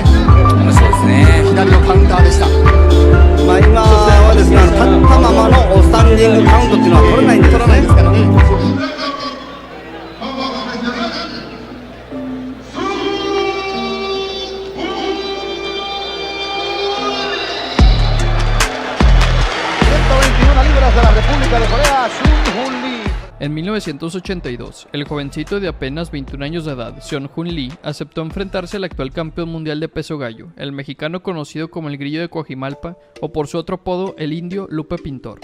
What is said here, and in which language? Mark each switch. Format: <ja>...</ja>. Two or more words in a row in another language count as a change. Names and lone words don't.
<ja>そうですね。左のカウンターでした。今はですね、立ったままのスタンディングカウントっていうのは取れないんですからね。</ja> <es>En 1982, el jovencito de apenas 21 años de edad, Seon-Hoon Lee, aceptó enfrentarse al actual campeón mundial de peso gallo, el mexicano conocido como el Grillo de Coajimalpa o por su otro apodo, el Indio Lupe Pintor.</es>